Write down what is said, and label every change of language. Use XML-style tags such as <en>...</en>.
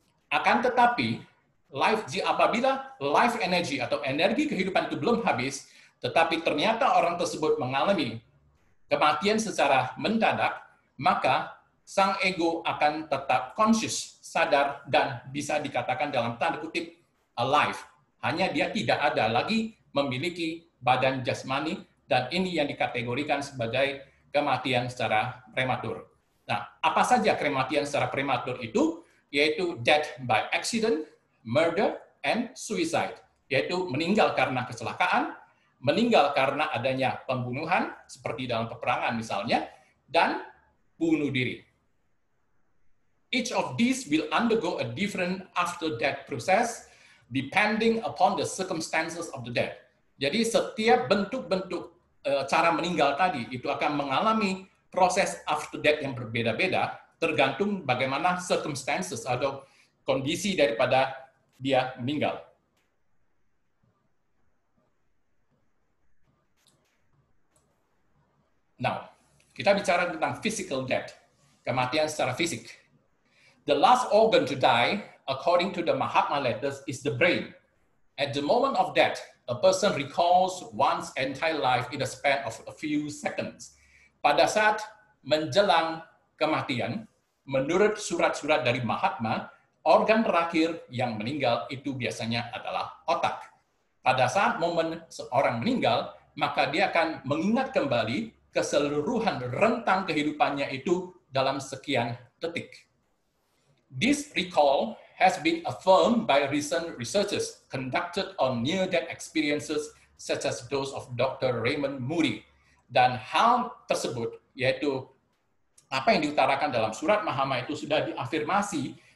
<id>Akan tetapi, apabila</id> <en>life energy</en> <id>atau energi kehidupan itu belum habis, tetapi ternyata orang tersebut mengalami kematian secara mendadak, maka sang ego akan tetap conscious, sadar, dan bisa dikatakan dalam tanda kutip alive. Hanya dia tidak ada lagi memiliki badan jasmani, dan ini yang dikategorikan sebagai kematian secara prematur. Nah, apa saja kematian secara prematur itu?</id> <en>Yaitu death by accident, murder, and suicide.</en> <id>Yaitu meninggal karena kecelakaan, meninggal karena adanya pembunuhan, seperti dalam peperangan misalnya, dan bunuh diri.</id> <en>Each of these will undergo a different after-death process depending upon the circumstances of the death.</en> <id>Jadi setiap bentuk-bentuk cara meninggal tadi itu akan mengalami proses</id> <en>after death</en> <id>yang berbeda-beda tergantung bagaimana circumstances atau kondisi daripada dia meninggal. Now, kita bicara tentang</id> <en>physical death,</en> <id>kematian secara fisik.</id> <en>The last organ to die, according to the Mahatma letters, is the brain. At the moment of death, a person recalls one's entire life in a span of a few seconds.</en> <id>Pada saat menjelang kematian, menurut surat-surat dari Mahatma, organ terakhir yang meninggal itu biasanya adalah otak. Pada saat momen seorang meninggal, maka dia akan mengingat kembali keseluruhan rentang kehidupannya itu dalam sekian detik.</id> <en>This recall has been affirmed by recent researches conducted on near-death experiences such as those of Dr. Raymond Moody.</en> <id>Dan hal tersebut, yaitu apa yang diutarakan dalam surat Mahatma itu sudah diafirmasi</id>